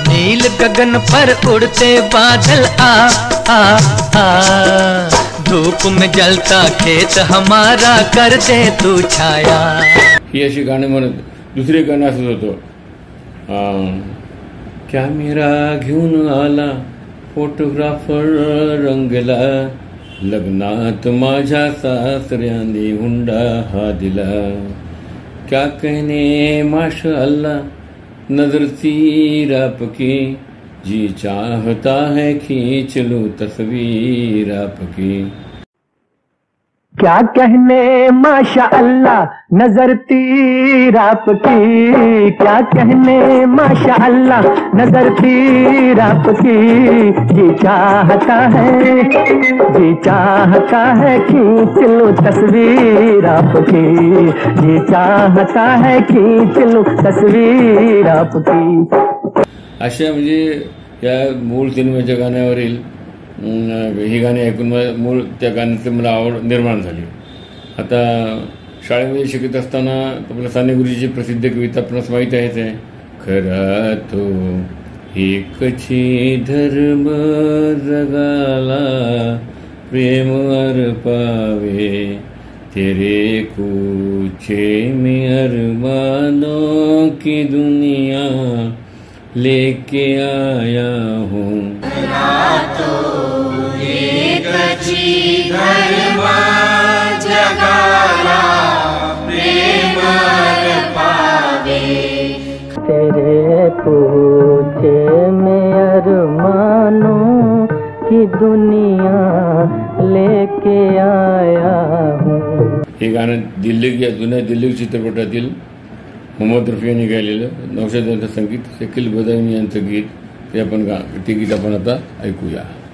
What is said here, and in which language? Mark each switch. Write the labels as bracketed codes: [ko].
[hi] नील गगन पर उड़ते बादल आ आ आ, धूप में जलता खेत हमारा कर दे तू छाया। [mr] ही अशी गाणी म्हणत दुसरे गाणं असंच होतं, कॅमेरा घेऊन आला फोटोग्राफर रंगला, लग्नात माझ्या सासऱ्याने हुंडा हा दिला, [hi] क्या कहने माशाअल्लाह नजर सी आपकी, जी चाहता है खींच लूं तस्वीर आपकी। क्या कहने माशा अल्लाह नजर तीर आपकी, क्या कहने माशा अल्लाह नजर तीर आपकी, जी चाहता है खींच लो तस्वीर आपकी, जी चाहता है खींच लो तस्वीर आपकी। [mr] अशा म्हणजे या मूळ सिनेमाच्या गाण्यावरील ही गाणी ऐकून मूळ त्या गाण्याची मला आवड निर्माण झाली। आता शाळेमध्ये शिकत असताना आपल्या साने गुरुजीची प्रसिद्ध कविता आपणास माहीत आहेच आहे, खरा तो एकची धर्म जगाला, प्रेम अर्पावे [hi] तेरे कुछे में अरमानों की दुनिया लेके आया हूँ। तेरे पूछे में अरमानों की दुनिया लेके आया हूँ। [mr] हे गाणं जुन्या दिल्ली चित्रपटातील मोहम्मद रफी यांनी गायलेलं, नौशाद यांचं संगीत, शकील बदामी यांचं गीत, ते गीत आपण आता ऐकूया।